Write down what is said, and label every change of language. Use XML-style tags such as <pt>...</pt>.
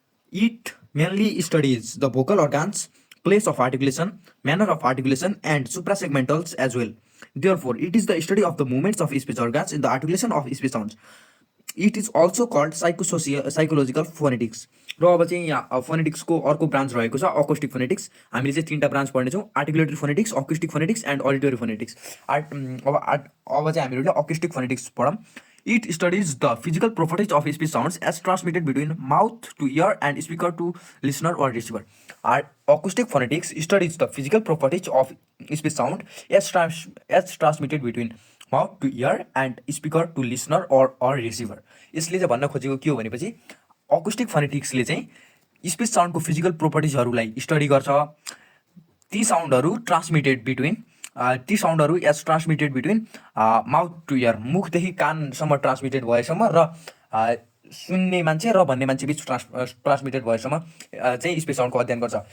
<en>It mainly studies the vocal organs, place of articulation, manner of articulation, and suprasegmentals as well. Therefore, it is the study of the movements of speech organs in the articulation of speech sounds. It is also called psychological phonetics.</en> <ne>र अब चाहिँ यहाँ फोनेटिक्सको अर्को branch रहेको छ acoustic phonetics. हामीले चाहिँ तीनवटा branch पढ्नेछौँ, articulatory phonetics, acoustic phonetics and अडिटोरी phonetics. अब चाहिँ हामीहरूले अकुस्टिक फोनेटिक्स पढौँ।</ne> <en>It studies the physical properties of speech sounds as transmitted between mouth to ear and speaker to listener or receiver. Our acoustic phonetics studies the physical properties of speech sound as transmitted between mouth to ear and speaker to listener or receiver.</en> <ne>यसले चाहिँ भन्न खोजेको के हो भनेपछि acoustic फोनेटिक्सले चाहिँ speech साउन्डको physical प्रोपर्टिजहरूलाई study गर्छ। ती साउन्डहरू</ne> <en>transmitted between as transmitted between mouth to ear,</en> <ne>मुखदेखि कानसम्म transmitted भएसम्म र सुन्ने मान्छे र भन्ने मान्छे बिच ट्रान्समिटेड भएसम्म चाहिँ स्पिच साउन्डको अध्ययन गर्छ।</ne>